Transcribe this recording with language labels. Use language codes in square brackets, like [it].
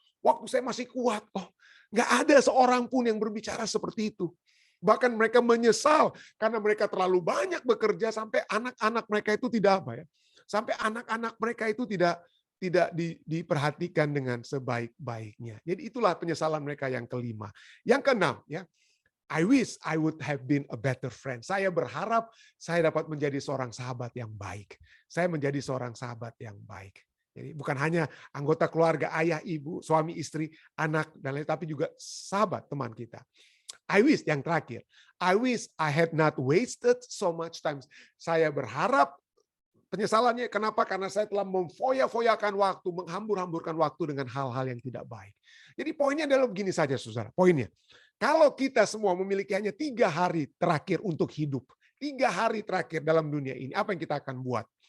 [id] Waktu saya masih kuat. Oh, nggak ada seorang pun yang berbicara seperti itu. Bahkan mereka menyesal karena mereka terlalu banyak bekerja sampai anak-anak mereka itu sampai anak-anak mereka itu tidak diperhatikan dengan sebaik-baiknya. Jadi itulah penyesalan mereka yang kelima. Yang keenam, ya. [en] I wish I would have been a better friend. [id] Saya berharap saya dapat menjadi seorang sahabat yang baik. Saya menjadi seorang sahabat yang baik. Jadi bukan hanya anggota keluarga, ayah, ibu, suami, istri, anak, dan lain, tapi juga sahabat, teman kita. [en] I wish, [id] yang terakhir, [en] I wish I had not wasted so much time. [id] Saya berharap penyesalannya, kenapa? Karena saya telah memfoya-foyakan waktu, menghambur-hamburkan waktu dengan hal-hal yang tidak baik. Jadi poinnya adalah begini saja, saudara. Poinnya, kalau kita semua memiliki hanya 3 hari terakhir untuk hidup, 3 hari terakhir dalam dunia ini, apa yang kita akan buat?